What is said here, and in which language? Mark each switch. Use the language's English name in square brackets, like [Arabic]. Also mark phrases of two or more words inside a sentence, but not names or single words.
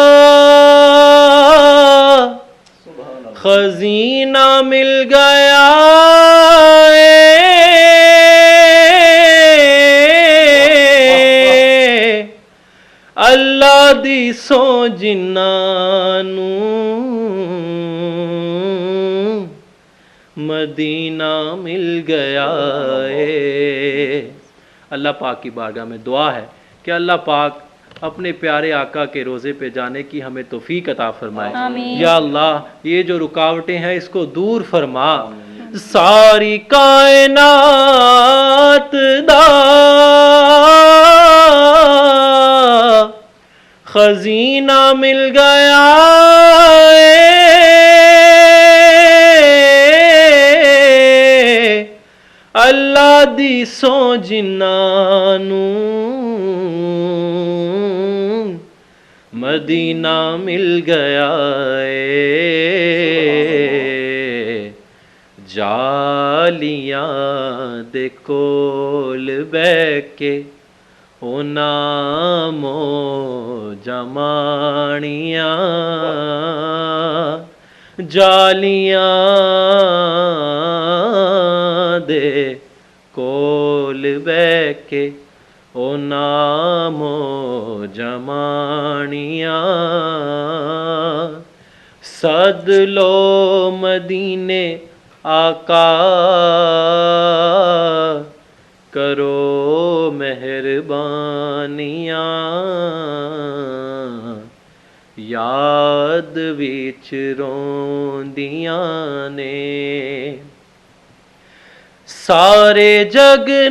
[Punjabi] خزینہ مل گیا اللہ دی سو جنہاں نوں مدینہ مل گیا ہے۔ [Urdu] اللہ پاک کی بارگاہ میں دعا ہے کہ اللہ پاک اپنے پیارے آقا کے روزے پہ جانے کی ہمیں توفیق عطا فرمائے۔ آمین۔ یا اللہ یہ جو رکاوٹیں ہیں اس کو دور فرما، [Punjabi] ساری کائنات دا خزینہ مل گیا اللہ دی سو جنہاں نوں مدینہ مل گیا ہے، جالیاں دے کول بیٹھ کے انہاں موجاں ماڑیاں، جالیاں دے کول بیٹھ کے انہاں موجاں ماڑیاں، سد لو مدینے آقا کرو مہربانیاں، یاد وچ روندیاں نے سارے جگ